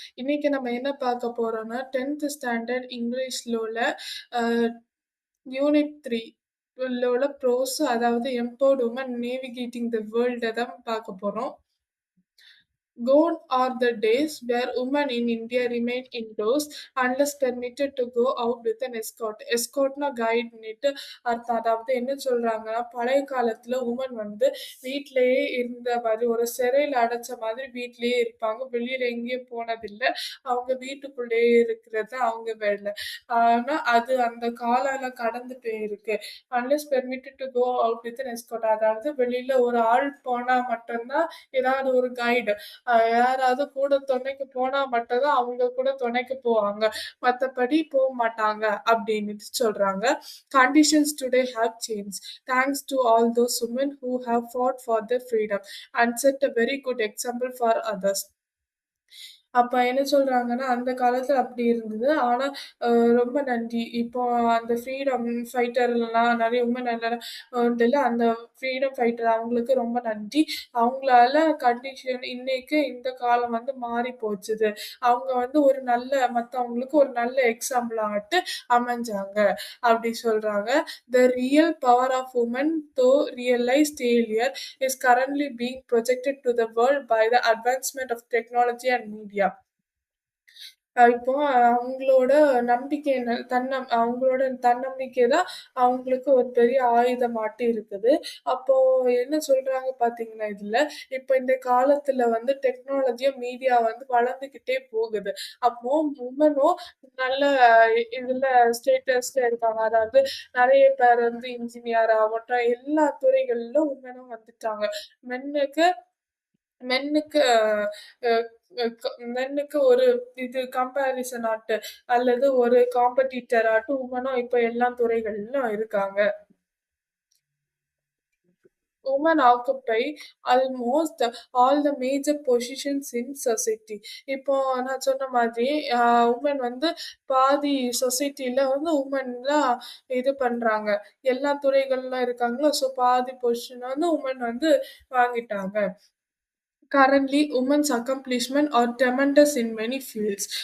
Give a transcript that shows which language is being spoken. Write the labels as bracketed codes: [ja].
[ta] இன்னைக்கு நம்ம என்ன பார்க்க போறோம்னா, 10th ஸ்டாண்டர்ட் இங்கிலீஷ்ல உள்ள அ யூனிட் 3 ல உள்ள ப்ரோஸ் அதாவது [en] empowered women navigating the world [ta] தான் பார்க்க போறோம். [en] Gone are the days where women in India remain indoors unless permitted to go out with an escort. [ta] எஸ்கார்ட்னா கைடுன்னுட்டு அர்த்தம். அதாவது என்ன சொல்றாங்கன்னா, பழைய காலத்துல உமன் வந்து வீட்லயே இருந்த மாதிரி, ஒரு சிறையில அடைச்ச மாதிரி வீட்லயே இருப்பாங்க. வெளியில எங்கேயும் போனதில்ல. அவங்க வீட்டுக்குள்ளேயே இருக்கிறது அவங்க வேலை. ஆனா, அது அந்த காலம்லாம் கடந்து போயிருக்கு. [en] Unless permitted to go out with an escort. [ta] அதாவது வெளியில ஒரு ஆள் போனா மட்டும் தான் ஏதாவது ஒரு கைடு யாராவது கூட துணைக்கு போனா மட்டும் தான் அவங்க கூட துணைக்கு போவாங்க. மத்தபடி மாட்டாங்க அப்டின்னுட்டு சொல்றாங்க. [en] Conditions today have changed. Thanks to all those women who have fought for their freedom and set a very good example for others. [ta] அப்ப என்ன சொல்றாங்கன்னா, அந்த காலத்துல அப்படி இருந்தது. ஆனா, அ ரொம்ப நன்றி. இப்போ அந்த ஃப்ரீடம் ஃபைட்டர்லாம் நெறைய உமன் உண்டுல்ல, அந்த ஃப்ரீடம் ஃபைட்டர் அவங்களுக்கு ரொம்ப நன்றி. அவங்களால கண்டிஷன் இன்னைக்கு இந்த காலம் வந்து மாறி போச்சுது. அவங்க வந்து ஒரு நல்ல மத்தவங்களுக்கு ஒரு நல்ல எக்ஸாம்பிளாட்டு அமைஞ்சாங்க. அப்படி சொல்றாங்க. [en] The real power of women, though realized earlier, is currently being projected to the world by the advancement of technology and media. [ta] இப்போ அவங்களோட நம்பிக்கை என்ன அவங்களோட தன்னம்பிக்கை தான் அவங்களுக்கு ஒரு பெரிய ஆயுதமாட்டு இருக்குது. அப்போ என்ன சொல்றாங்க பார்த்தீங்கன்னா இதுல, இப்ப இந்த காலத்துல வந்து டெக்னாலஜியும், மீடியா வந்து வளர்ந்துக்கிட்டே போகுது. அப்போ உமனும் நல்ல இதுல ஸ்டேட்டஸ்ல இருக்காங்க. அதாவது நெறைய பேர் வந்து இன்ஜினியர் ஆகட்டும், எல்லா துறைகளிலும் உமனும் வந்துட்டாங்க. மென்னுக்கு மென்னுக்கு அ அ க மென்னுக்கு ஒரு இது கம்பேரிசன் ஆட்டு அல்லது ஒரு காம்படிட்டர் ஆட்டு உமனும் இப்ப எல்லா துறைகளிலும் இருக்காங்க. [en] Women occupy almost all the major positions in society. [ta] இப்போ நான் சொன்ன மாதிரி உமன் வந்து பாதி சொசைட்டில வந்து உமன் தான் இது பண்றாங்க. எல்லா துறைகள்ல இருக்காங்களோ, ஸோ பாதி பொசிஷன் வந்து உமன் வந்து வாங்கிட்டாங்க. [en] Currently women's accomplishment are tremendous in many fields.